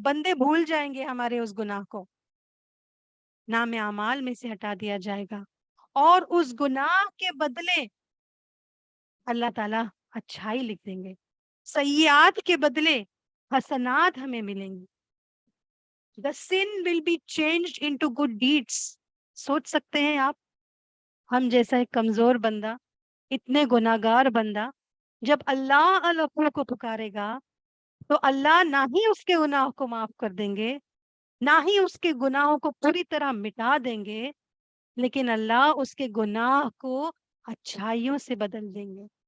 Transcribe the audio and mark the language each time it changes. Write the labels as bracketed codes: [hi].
[ur] بندے بھول جائیں گے ہمارے اس گناہ کو, نام اعمال میں سے ہٹا دیا جائے گا, اور اس گناہ کے بدلے اللہ تعالیٰ اچھائی لکھ دیں گے. سیئات کے بدلے حسنات ہمیں ملیں گی. [en] The sin will be changed into good deeds. [ur] سوچ سکتے ہیں آپ, ہم جیسا ایک کمزور بندہ, اتنے گناہگار بندہ, جب اللہ الغفور کو پکارے گا تو اللہ نہ ہی اس کے گناہ کو معاف کر دیں گے, نہ ہی اس کے گناہوں کو پوری طرح مٹا دیں گے, لیکن اللہ اس کے گناہ کو اچھائیوں سے بدل دیں گے.